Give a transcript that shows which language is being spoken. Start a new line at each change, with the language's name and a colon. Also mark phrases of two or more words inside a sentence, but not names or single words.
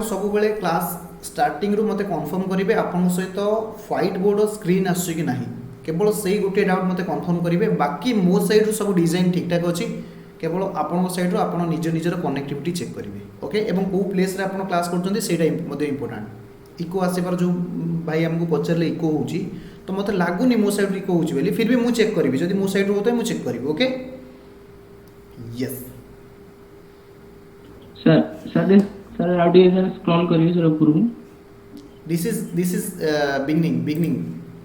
Odia: ସବୁବେଳେ
English: class startingରୁ
Odia: ମୋତେ କନଫର୍ମ କରିବେ ଆପଣଙ୍କ ସହିତ
English: white board screen
Odia: ଆସୁଛି କି ନାହିଁ କେବଳ ସେଇ ଗୋଟିଏ ଡାଉଟ୍ ମୋତେ କନଫର୍ମ କରିବେ ବାକି ମୋ ସାଇଡ଼ରୁ ସବୁ ଡିଜାଇନ୍ ଠିକ୍ଠାକ୍ ଅଛି କେବଳ ଆପଣଙ୍କ ସାଇଡ଼ରୁ ଆପଣ ନିଜ ନିଜର
English: connectivity check
Odia: କରିବେ ଓକେ ଏବଂ କେଉଁ ପ୍ଲେସ୍ରେ ଆପଣ କ୍ଲାସ୍ କରୁଛନ୍ତି ସେଇଟା ମଧ୍ୟ ଇମ୍ପୋର୍ଟାଣ୍ଟ ଇକୋ ଆସିବାର ଯେଉଁ ଭାଇ ଆମକୁ ପଚାରିଲେ ଇକୋ ହେଉଛି ତ ମୋତେ ଲାଗୁନି ମୋ ସାଇଡ଼ରୁ ଇକୋ ହେଉଛି ବୋଲି
Hindi: फिर भी
Odia: ମୁଁ ଚେକ୍ କରିବି ଯଦି ମୋ ସାଇଡ଼ରୁ ହେଉଥାଏ ମୁଁ ଚେକ୍ କରିବି
English: okay yes
Hindi: सर सर सर आउट ये सर स्क्रॉल करिए सर ऊपर को
English: this is beginning